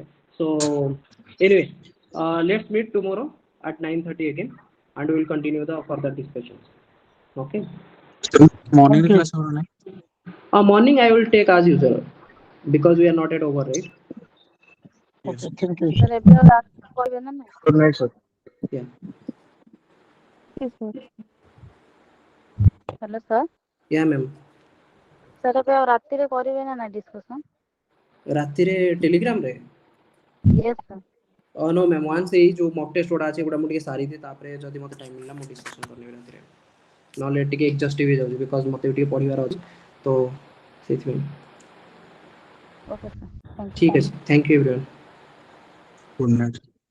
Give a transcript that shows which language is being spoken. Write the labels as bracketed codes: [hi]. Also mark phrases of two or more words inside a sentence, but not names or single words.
[en] So anyway, let's meet tomorrow at 9:30 again, and we will continue the further discussions. Okay. Morning class or not? Morning I will take as usual because we are not at over, right? Yes. Thank you. Sir, [or] ଏବେ ଆଉ ରାତି କରିବେ ନା ନାଇଁ? [en] Good night, sir. Yeah. Yes, sir. Hello, sir. Yeah, ma'am. Sir, [or] ଏବେ ଆଉ ରାତିରେ କରିବେ ନା ନାଇଁ discussion? ରାତିରେ Telegram ରେ? [en] Yes, sir. No ma'am, [or] once ଏଇ जो mock test ଗୁଡ଼ା ଅଛି ଏଗୁଡ଼ା ମୁଁ ଟିକେ ସାରିଦିଏ, ତାପରେ ଯଦି ମୋତେ ଟାଇମ୍ ମିଳିଲା ମୁଁ ଡିସ୍କସନ୍ କରିନେବି ରାତିରେ, ନହେଲେ ଟିକେ ଏକ୍ଜଷ୍ଟିଭ୍ ହେଇଯାଉଛି ବିକଜ ମୋତେ ବି ଟିକେ ପଢ଼ିବାର ଅଛି ତ ସେଇଥିପାଇଁ। [en] Okay, sir. Thank you. [or] ଠିକ୍ ଅଛି, [en] thank you everyone. Good night.